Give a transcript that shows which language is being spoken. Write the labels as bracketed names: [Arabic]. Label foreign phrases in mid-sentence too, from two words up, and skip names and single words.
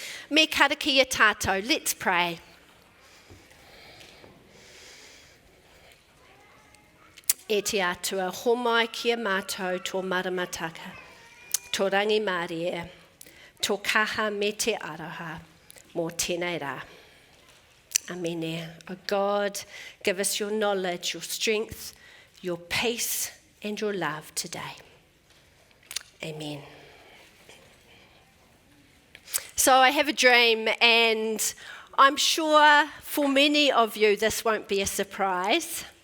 [Māori] Me karakia tātou, [English] let's pray. [Māori] E te atua, homai kia mātou tō maramataka, tō rangi mārie, tō kaha me te araha, mō tēnei rā. Amen. [English] Oh God, give us your knowledge, your strength, your peace, and your love today. Amen. So I have a dream, and I'm sure for many of you this won't be a surprise.